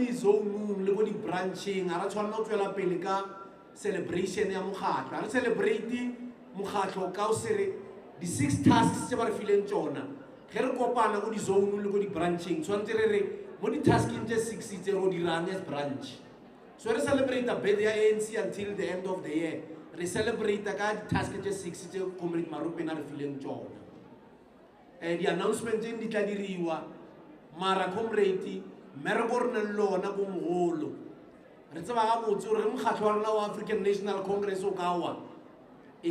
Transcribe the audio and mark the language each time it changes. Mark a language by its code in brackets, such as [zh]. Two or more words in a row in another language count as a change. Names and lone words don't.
[nso] di-zoneng le ko di-brancheng a ra tshwanela go tswela pele ka celebration ya mokgatlo a re celebrate mokgatlo ka o sere di-6 tasks tse ba re fileng tsona ge re kopana ko di-zoneng le ko di-brancheng tshwanetse re re mo di-tasking tse 6 tse ro dirang [en] as branch [nso] so re celebrate birthday ya ANC [en] until the end of the year [nso] re celebrate ka di-task tse 6 tse comrade Maropena re fileng tsona di-announcement tse di tla diriwa mara comrade mereko re ne lona ko mogolo re tseba ga botse gore ge mokgatlo wa rona wa African National Congress o ka wa e